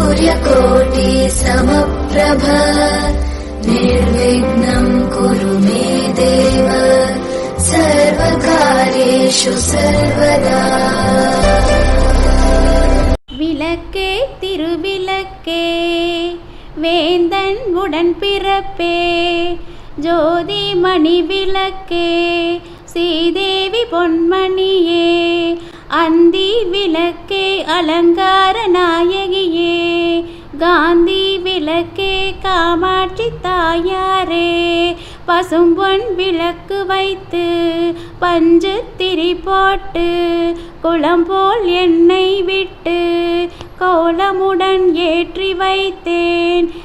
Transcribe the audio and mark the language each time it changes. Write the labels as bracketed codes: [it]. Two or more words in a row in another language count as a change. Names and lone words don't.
[sa] सूर्यकोटि समप्रभ निर्विघ्नं कुरु मे देव सर्वकार्येषु सर्वदा. [ta] விளக்கே திருவிளக்கே வேந்தன் உடன் பிறப்பே ஜோதி மணி விளக்கே ஸ்ரீதேவி பொன்மணியே அந்தி விளக்கே அலங்கார நாயகியே காந்தி விளக்கே காமாட்சி தாயாரே பசும்பொன் விளக்கு வைத்து பஞ்சு திரி போட்டு குளம் போல் எண்ணெய் விட்டு கோலமுடன் ஏற்றி வைத்தேன்.